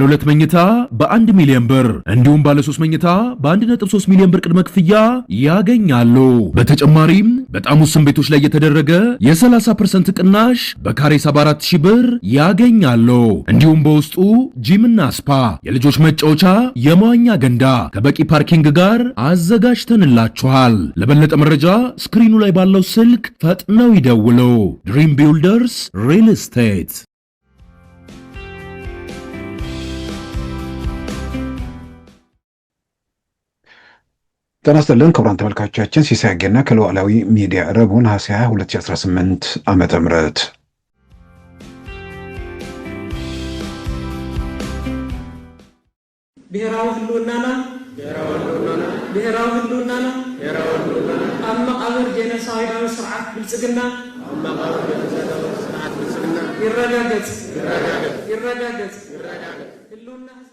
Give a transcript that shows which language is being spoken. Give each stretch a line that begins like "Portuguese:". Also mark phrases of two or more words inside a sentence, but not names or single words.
Amharic: 2 መኝታ በ1 ሚሊዮን ብር እንዲሁም ባለ 3 መኝታ በ1.3 ሚሊዮን ብር ቅድመ ክፍያ ያገኛሉ። በተጨማሪም በጣም ውስን ቤቶች ላይ የተደረገ የ30% ቅናሽ በካሬ 74,000 ብር ያገኛሉ። እንዲሁም በውስጡ ጂምና ስፓ፣ የልጆች መጫወቻ፣ የመዋኛ ገንዳ ከበቂ ፓርኪንግ ጋር አዘጋጅተንላችኋል። ለበለጠ መረጃ ስክሪኑ ላይ ባለው ስልክ ፈጥነው ይደውሉ። ድሪም ቢልደርስ ሪል ስቴት። ጤና ይስጥልን ክቡራን ተመልካቾቻችን፣ ሲሳይ አጌና ከሉዓላዊ ሚዲያ ረቡዕ ነሐሴ 20 2018 ዓመተ ምህረት
Tigrinya: ብሔራዊ ህልውናና ኣብ መቃብር ጄኖሳይዳዊ ስርዓት ብልጽግና ይረጋገጽ ህልውና